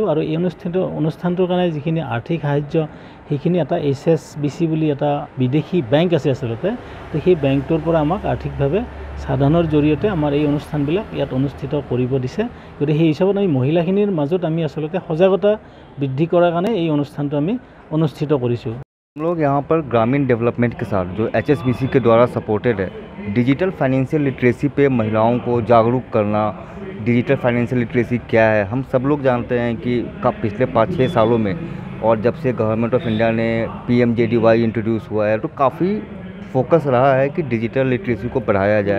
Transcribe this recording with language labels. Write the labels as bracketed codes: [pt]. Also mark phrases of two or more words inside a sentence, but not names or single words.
[as] আৰু এই অনুষ্ঠানটোৰ কাৰণে যিখিনি আৰ্থিক সাহায্য সেইখিনি এটা HSBC বুলি এটা বিদেশী বেংক আছে আসলতে, তো সেই বেংকটোৰ পৰা আমাক আৰ্থিকভাৱে সাধনৰ জৰিয়তে আমাৰ এই অনুষ্ঠানবিলাক ইয়াত অনুষ্ঠিত কৰিব দিছে। গতিকে সেই হিচাপত আমি মহিলাখিনিৰ মাজত আমি আসলতে সজাগতা বৃদ্ধি কৰাৰ কাৰণে এই অনুষ্ঠানটো আমি অনুষ্ঠিত কৰিছোঁ। [hi] हम लोग यहाँ पर ग्रामीण डेवलपमेंट के साथ जो HSBC के द्वारा सपोर्टेड है [en] digital financial literacy [hi] पे महिलाओं को जागरूक करना। [en] digital financial literacy [hi] क्या है हम सब लोग जानते हैं कि पिछले 5-6 सालों में और जब से गवर्नमेंट ऑफ इंडिया ने PMJDY इंट्रोड्यूस हुआ है तो काफ़ी फोकस रहा है कि [en] digital literacy [hi] को बढ़ाया जाए।